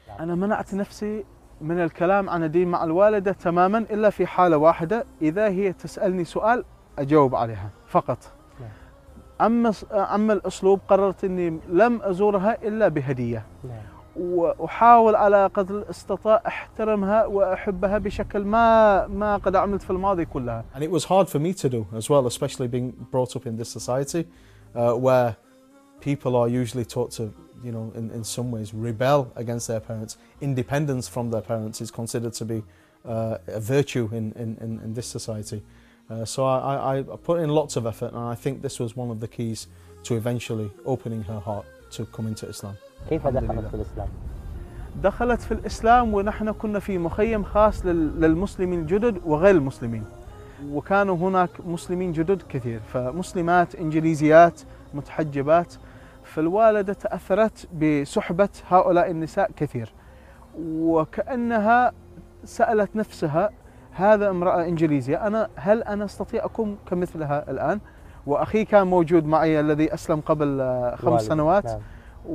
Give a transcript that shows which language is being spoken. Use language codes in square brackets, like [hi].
[ar] أنا منعت نفسي من الكلام عن الدين مع الوالدة تماما إلا في حالة واحدة، إذا هي تسألني سؤال أجاوب عليها فقط. أما الأسلوب قررت أني لم أزورها إلا بهدية. وأحاول على قدر الاستطاع احترمها وأحبها بشكل ما قد عملت في الماضي كلها. [en] And it was hard for me to do as well, especially being brought up in this society where people are usually taught to, you know, in some ways rebel against their parents. Independence from their parents is considered to be a virtue in this society. So I put in lots of effort, and I think this was one of the keys to eventually opening her heart to come into Islam. [ar] كيف دخلت في الإسلام؟ دخلت في الإسلام ونحن كنا في مخيم خاص للمسلمين الجدد وغير المسلمين، وكانوا هناك مسلمين جدد كثير، فمسلمات إنجليزيات متحجبات، فالوالدة تأثرت بصحبة هؤلاء النساء كثير، وكأنها سألت نفسها هذا امرأة إنجليزية، هل أنا أستطيع أكون كمثلها الآن؟ وأخي كان موجود معي الذي أسلم قبل 5 سنوات. نعم.